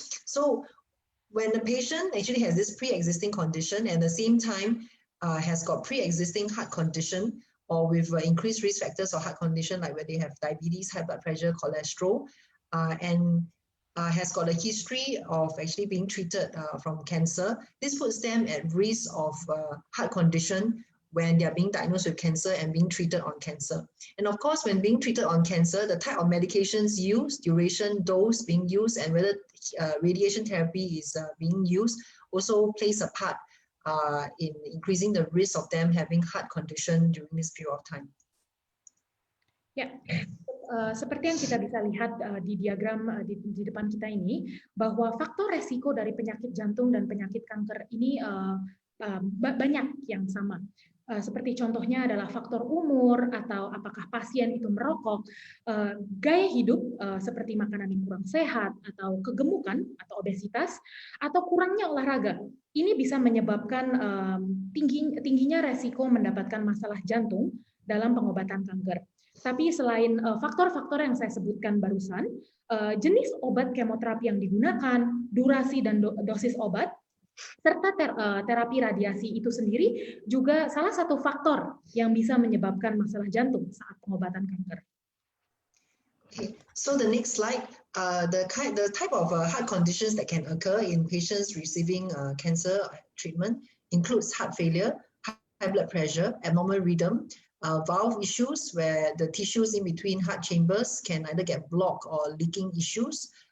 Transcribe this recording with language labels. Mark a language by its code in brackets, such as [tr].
[en] So when the patient actually has this pre-existing condition and at the same time has got pre-existing heart condition or with increased risk factors of heart condition, like where they have diabetes, high blood pressure, cholesterol, and has got a history of actually being treated from cancer, this puts them at risk of heart condition when they are being diagnosed with cancer and being treated on cancer. And of course, when being treated on cancer, the type of medications used, duration, dose being used, and whether radiation therapy is being used also plays a part in increasing the risk of them having heart condition during this period of time. [id] Ya, seperti yang kita bisa lihat di diagram di depan kita ini, bahwa faktor resiko dari penyakit jantung dan penyakit kanker ini banyak yang sama. Seperti contohnya adalah faktor umur, atau apakah pasien itu merokok, gaya hidup seperti makanan yang kurang sehat, atau kegemukan atau obesitas, atau kurangnya olahraga. Ini bisa menyebabkan tingginya resiko mendapatkan masalah jantung dalam pengobatan kanker. Tapi selain faktor-faktor yang saya sebutkan barusan, jenis obat kemoterapi yang digunakan, durasi dan dosis obat, serta terapi radiasi itu sendiri juga salah satu faktor yang bisa menyebabkan masalah jantung saat pengobatan kanker. [en] Okay, so the next slide, the type of heart conditions that can occur in patients receiving cancer treatment includes heart failure, high blood pressure, abnormal rhythm, valve issues where the tissues in between heart chambers can either get blocked or leaking issues,